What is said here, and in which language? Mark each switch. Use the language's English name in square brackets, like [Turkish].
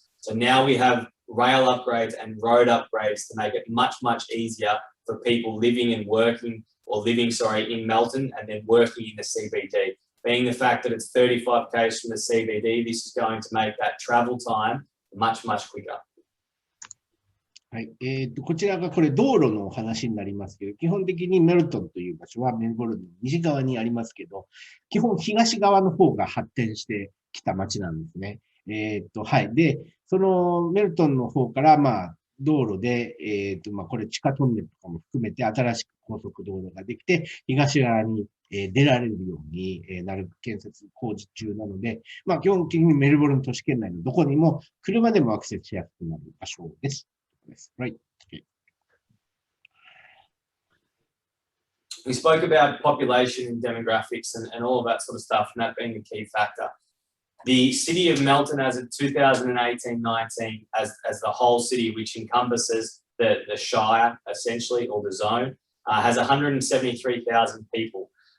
[English] So now we have rail upgrades and road upgrades to make it much, much easier for people living and working or living, in Melton and then working in the CBD. Being the fact that it's 35 k's from the CBD, this is going to make that travel time much, much quicker. [Japanese] はい。こちらがこれ道路の話になりますけど、基本的にメルトンという場所はメルボルンの西側にありますけど、基本東側の方が発展してきた街なんですね。はい。で、そのメルトンの方から、道路で、これ地下トンネルとかも含めて新しく高速道路ができて、東側に出られるようになる建設工事中なので、基本的にメルボルン都市圏内のどこにも車でもアクセスしやすくなる場所です。 [English] Right. Okay. We spoke about population and demographics and all of that sort of stuff, and that being a key factor. The city of Melton as of 2018-19, as the whole city, which encompasses the Shire, essentially, or the zone, has 173,000 people.